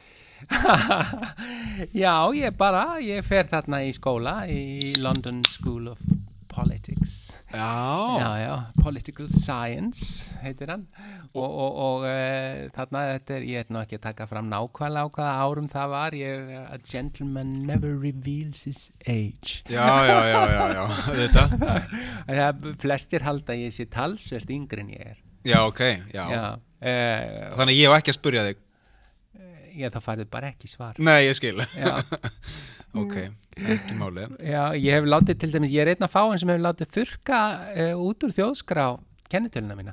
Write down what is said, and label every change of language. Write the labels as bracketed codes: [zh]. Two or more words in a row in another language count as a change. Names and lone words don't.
[is] Já, ég fer þarna í skóla í London School of Politics. Já, [en] Political Science [is] heitir hann og þarna ég veit nú ekki að taka fram nákvæmlega á hvaða árum það var. [en] A gentleman never reveals his age. [is] Já, þetta. Flestir halda ég sé talsvert yngri en ég er. Já, ok, já. Þannig ég hef ekki að spyrja þig. Já, það farið bara ekki svar. Nei, ég skil. Já. Ok, ekki málið. Já, ég hef látið til dæmis, ég er einn af fáin sem hefur látið þurrka út úr þjóðskrá kennitöluna mína.